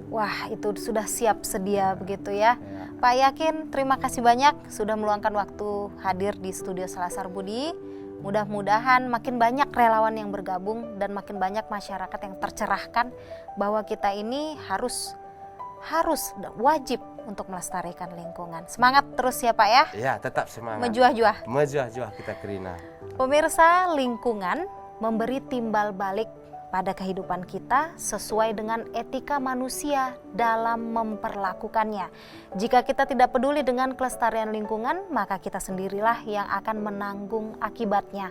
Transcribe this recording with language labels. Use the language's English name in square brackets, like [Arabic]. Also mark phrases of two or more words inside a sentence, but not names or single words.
[Indonesian] Wah, itu sudah siap sedia begitu ya. Pak Yakin, terima kasih banyak sudah meluangkan waktu hadir di studio Selasar Budi. Mudah-mudahan makin banyak relawan yang bergabung dan makin banyak masyarakat yang tercerahkan bahwa kita ini harus wajib untuk melestarikan lingkungan. Semangat terus ya Pak ya. Ya, tetap semangat. Menjuah-juah. [Batak Karo] Menjuah-juah kita Kerina. [Indonesian] Pemirsa, lingkungan memberi timbal balik pada kehidupan kita sesuai dengan etika manusia dalam memperlakukannya. Jika kita tidak peduli dengan kelestarian lingkungan, maka kita sendirilah yang akan menanggung akibatnya.